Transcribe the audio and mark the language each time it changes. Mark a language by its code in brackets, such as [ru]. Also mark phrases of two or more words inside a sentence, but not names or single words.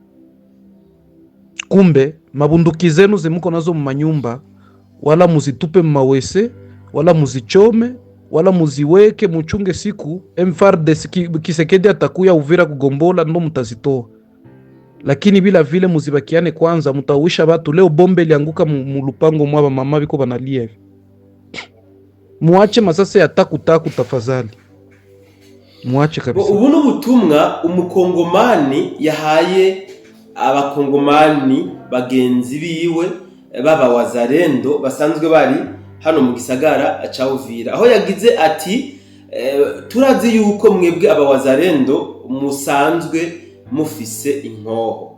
[sw] Kumbe mabunduki zenu zemuko nazo mumanyumba, wala muzitupe mmawese, wala muzichome, wala muziweke, muchunge siku MFARDC Kisekedi atakuya Uvira kugombola, ndo mutazitoa. Lakini bila vile muzibakiane kwanza, mutawisha batu. Leo bombe lianguka mulupango mwaba, mama biko banalia hivi. Muache masase ya taku tafadhali, muache kabisa. [rn] Ubu n'ubutumwa umukongomani yahaye abakongomani bagenzi biwe baba wazalendo basanzwe bari hano mu gisagara ca Uvira, aho yagize ati turazi yuko mwebwe aba wazalendo musanzwe mufise inkoho.